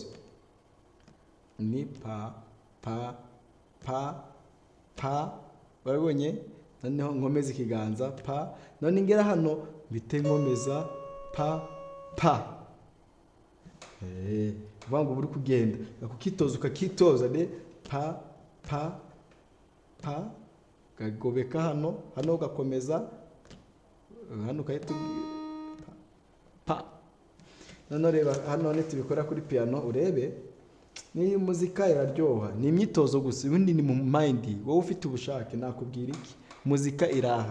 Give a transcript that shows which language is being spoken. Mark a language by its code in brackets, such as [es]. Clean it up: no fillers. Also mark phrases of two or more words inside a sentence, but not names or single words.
[rw] Ni pa pa pa pa, barabonye. Noneho nkomeza ikiganza pa, none ngera hano bite nkomeza pa pa. Vangu buri kugenda akukitoza ukakitoza de pa pa pa, gagobeka hano ugakomeza hano ukahita pa. None reba hano tubikora kuri piano, urebe ni muzika iraryoha. Ni imyitozo gusa, ubundi ni mu mind. Wowe ufite ubushake nakubwira iki, muzika iraha.